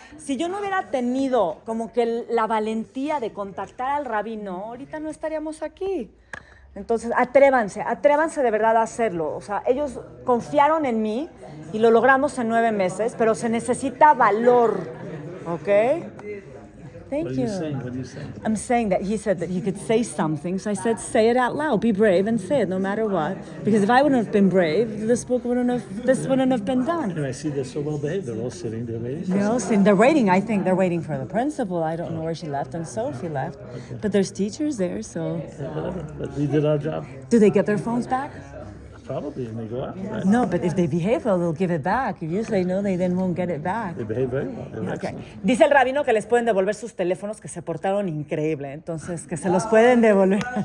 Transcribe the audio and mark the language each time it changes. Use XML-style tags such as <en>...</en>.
<es>Si yo no hubiera tenido como que la valentía de contactar al rabino, ahorita no estaríamos aquí. Entonces, atrévanse de verdad a hacerlo. O sea, ellos confiaron en mí y lo logramos en 9 meses, pero se necesita valor, ¿ok?</es> <en>Thank you. What are you saying? I'm saying that he said that he could say something, so I said, say it out loud, be brave and say it no matter what. Because if I wouldn't have been brave, this wouldn't have been done. And I see they're so well behaved. They're all sitting there waiting. They're waiting. I think they're waiting for the principal. I don't know where she left and Sophie left. But there's teachers there, so. Whatever. But we did our job. Do they get their phones back? Probably, and they go out. Right? No, but if they behave well, they'll give it back. If you say no, they then won't get it back. They behave very well. They're Okay. excellent.</en> <es>Dice el rabino que les pueden devolver sus teléfonos, que se portaron increíble, entonces que se los pueden devolver.</es>